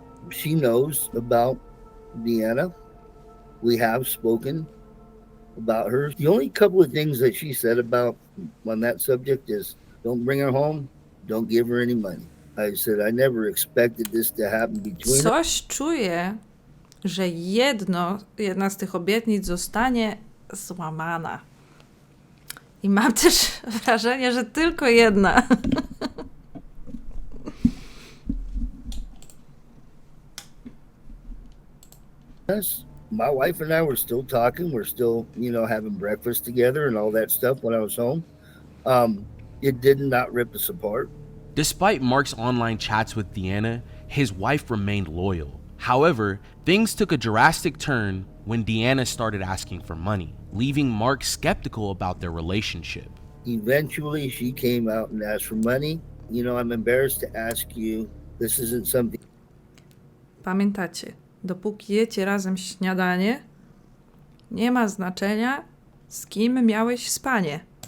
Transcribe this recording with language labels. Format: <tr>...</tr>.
<en>She knows about Deanna. We have spoken about her. The only couple of things that she said about on that subject is, don't bring her home, don't give her any money. I said, I never expected this to happen between us.</en> <pl>Coś czuję, że jedna z tych obietnic zostanie złamana. I mam też wrażenie, że tylko jedna.</pl> <en>My wife and I were still talking. We're still, having breakfast together and all that stuff when I was home. It did not rip us apart. Despite Mark's online chats with Deanna, his wife remained loyal. However, things took a drastic turn when Deanna started asking for money, leaving Mark skeptical about their relationship. Eventually, she came out and asked for money. I'm embarrassed to ask you, this isn't something.</en> <pl>Pamiętacie, dopóki jecie razem śniadanie, nie ma znaczenia, z kim miałeś spanie.</pl>